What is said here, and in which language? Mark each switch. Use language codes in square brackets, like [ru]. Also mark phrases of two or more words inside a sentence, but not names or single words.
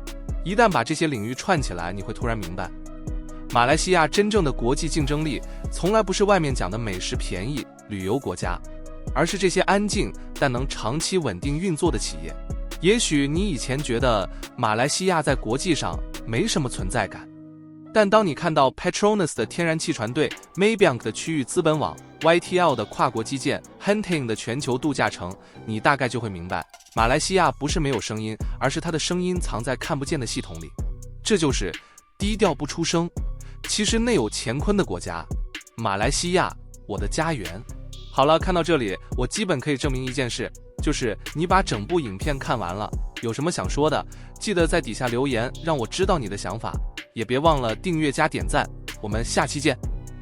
[zh] 一旦把這些領域串起來，你會突然明白，馬來西亞真正的國際競爭力，從來不是外面講的美食便宜、旅遊國家，而是這些安靜但能長期穩定運作的企業。也許你以前覺得馬來西亞在國際上沒什麼存在感，但當你看到 Petronas 的天然氣船隊、Maybank 的區域資本網、YTL 的跨國基建、Hunting 的全球度假城，你大概就會明白，馬來西亞不是沒有聲音，而是它的声音藏在看不見的系統裡。這就是低調不出聲，其實內有乾坤的國家。馬來西亞，我的家園。好了，看到這裡，我基本可以證明一件事，就是你把整部影片看完了，有什麼想說的，記得在底下留言，讓我知道你的想法，也別忘了訂閱加點讚，我們下期見。